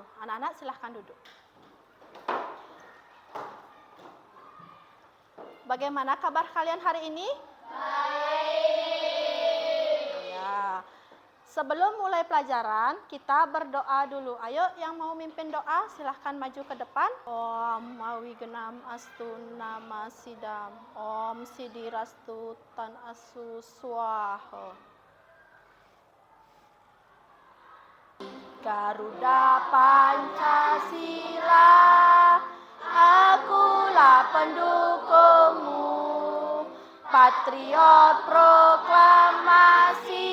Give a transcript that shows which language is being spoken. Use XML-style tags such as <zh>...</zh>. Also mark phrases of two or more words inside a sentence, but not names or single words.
<id>Anak-anak silahkan duduk. Bagaimana kabar kalian hari ini? Baik. Ya. Sebelum mulai pelajaran, kita berdoa dulu. Ayo yang mau mimpin doa silahkan maju ke depan.</id> <sa>ॐ अविघ्नम् अस्तु नम सिद्धम्. ॐ सिद्धिरस्तु तद् अस्तु स्वाहा.</sa> <id>Garuda Pancasila, akulah pendukungmu, patriot proklamasi.</id>